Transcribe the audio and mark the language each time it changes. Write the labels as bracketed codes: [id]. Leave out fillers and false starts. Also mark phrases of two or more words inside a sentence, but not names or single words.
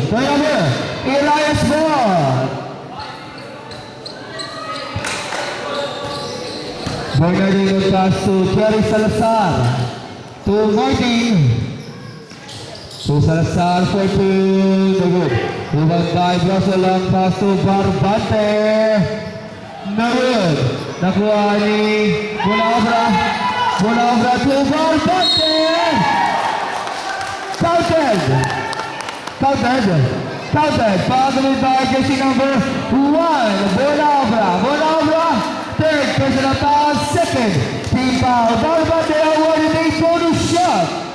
[en] Turnover, Elias ball. Bernardino pass to Jerry Salazar. To Martin. To Salazar for 2. No good. Rebound by Brussels, long pass to Barbante. No good. [tl] Nakuha ni Bonabra. [en] Bonabra to Barbante. Counted. Followed by jersey number 1, Bonabra. Third personal foul, second team foul. Barbante awarded a total shot.